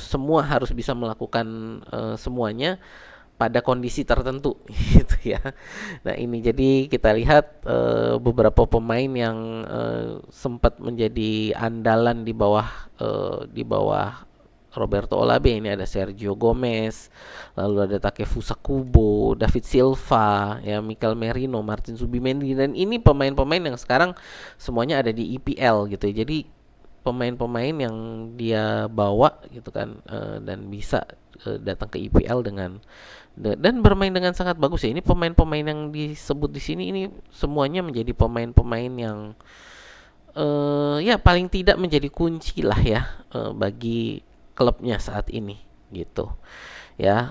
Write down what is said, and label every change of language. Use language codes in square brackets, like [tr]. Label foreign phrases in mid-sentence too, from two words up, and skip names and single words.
[id] Semua harus bisa melakukan semuanya pada kondisi tertentu gitu ya. Nah, ini jadi kita lihat beberapa pemain yang sempat menjadi andalan di bawah Roberto Olabe. Ini ada Sergio Gomez, lalu ada Takefusa Kubo, David Silva, ya, Mikel Merino, Martin Zubimendi, dan ini pemain-pemain yang sekarang semuanya ada di EPL gitu ya. Jadi pemain-pemain yang dia bawa gitu kan, dan bisa datang ke EPL dan bermain dengan sangat bagus ya. Ini pemain-pemain yang disebut di sini ini semuanya menjadi pemain-pemain yang ya paling tidak menjadi kunci lah ya bagi klubnya saat ini gitu ya.